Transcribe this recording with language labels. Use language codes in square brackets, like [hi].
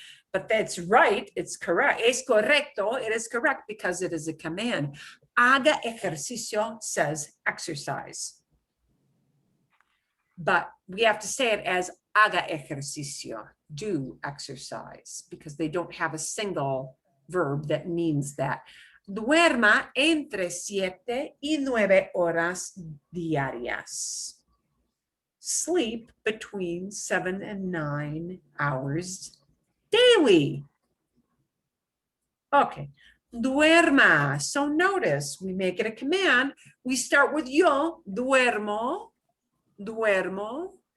[en] But that's right, it's correct. [es] Es correcto, [en] it is correct because it is a command. [es] Haga ejercicio [en] says exercise. But we have to say it as [es] haga ejercicio, [en] do exercise, because they don't have a single verb that means that. [es] Duerma entre 7 y 9 horas diarias. [en] Sleep between 7 and 9 hours daily. Okay, duerma. So notice, we make it a command. We start with [es] yo, duermo, duermo.